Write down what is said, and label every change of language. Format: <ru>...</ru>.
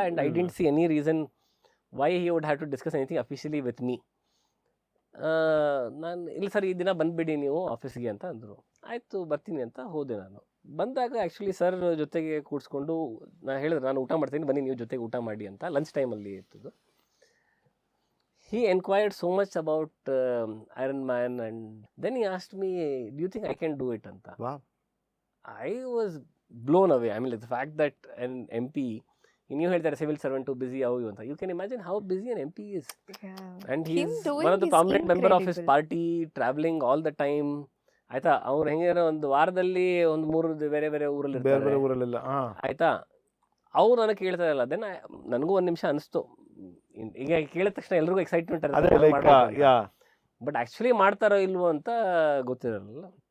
<en>And I didn't see any reason why he would have to discuss anything officially with me.</en> <kn>ನಾನು ಇಲ್ಲ sir ಈ ದಿನ ಬಂದುಬಿಡಿ ನೀವು ಆಫೀಸ್ಗೆ ಅಂತ ಅಂದರು. ಆಯಿತು ಬರ್ತೀನಿ ಅಂತ ಹೋದೆ. ನಾನು ಬಂದಾಗ ಆ್ಯಕ್ಚುಲಿ ಸರ್ ಜೊತೆಗೆ ಕೂಡಿಸ್ಕೊಂಡು ನಾನು ಹೇಳಿದ್ರೆ, ನಾನು ಊಟ ಮಾಡ್ತೀನಿ ಬನ್ನಿ ನೀವು ಜೊತೆಗೆ ಊಟ ಮಾಡಿ ಅಂತ, ಲಂಚ್ ಟೈಮಲ್ಲಿ ಇರ್ತದ್ದು.</kn> <en>He inquired so much about Iron Man, and then he asked me, do you think I can do it anta? Wow. I was blown away. I mean, like the fact that an MP, you heard that a civil servant too busy, you can imagine how busy an MP is. Yeah. And he's one of the prominent member of his party, traveling all the time.</en> <kn>ಆಯ್ತಾ, ಅವ್ರು ಹೆಂಗೆ ಒಂದು ವಾರದಲ್ಲಿ ಒಂದು 3 ಬೇರೆ ಬೇರೆ ಊರಲ್ಲಿ ಊರಲ್ಲೆಲ್ಲ, ಆಯ್ತಾ. ಅವ್ರು ನನಗೆ ಕೇಳ್ತಾ ಇಲ್ಲ. ದೆನ್ ನನಗೂ ಒಂದು ನಿಮಿಷ ಅನಿಸ್ತು, ಈಗ ಕೇಳಿದ ತಕ್ಷಣ ಎಲ್ರಿಗೂ ಎಕ್ಸೈಟ್ಮೆಂಟ್ ಇರುತ್ತೆ, ಬಟ್ ಆ್ಯಕ್ಚುಲಿ ಮಾಡ್ತಾರೋ ಇಲ್ವೋ ಅಂತ ಗೊತ್ತಿರಲ್ಲ.</kn>